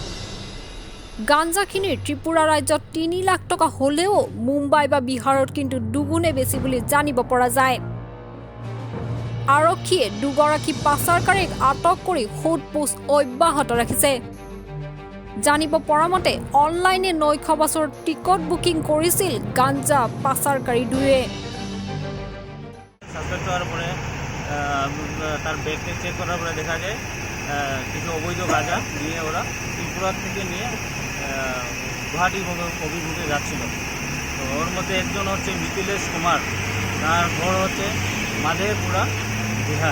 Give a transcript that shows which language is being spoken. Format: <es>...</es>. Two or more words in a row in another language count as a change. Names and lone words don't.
<as>গাঞ্জাখিনিৰ ত্ৰিপুৰা ৰাজ্যত 3 লাখ টকা হলেও মুম্বাই বা বিহাৰত কিন্তু দুগুণে বেছি বুলি জানিব পৰা যায়। আৰক্ষীয়ে 2 গৰাকী পাচাৰকাৰীক আটক কৰি সোধ-পোছ অব্যাহত ৰাখিছে। জানিব পৰা মতে অনলাইনে নৈশ বাছৰ টিকট বুকিং কৰিছিল গাঞ্জা পাচাৰকাৰী 2-এ।</as> <bn>তার ব্যাগকে চেক করার পরে দেখা যায় কিছু অবৈধ গাঁজা নিয়ে ওরা ত্রিপুরা থেকে নিয়ে গুয়াহাটি অভিমুখে যাচ্ছিল। তো ওর মধ্যে একজন হচ্ছে মিথিলেশ কুমার, তার ঘর হচ্ছে মাধেপুরা বিহার।</bn>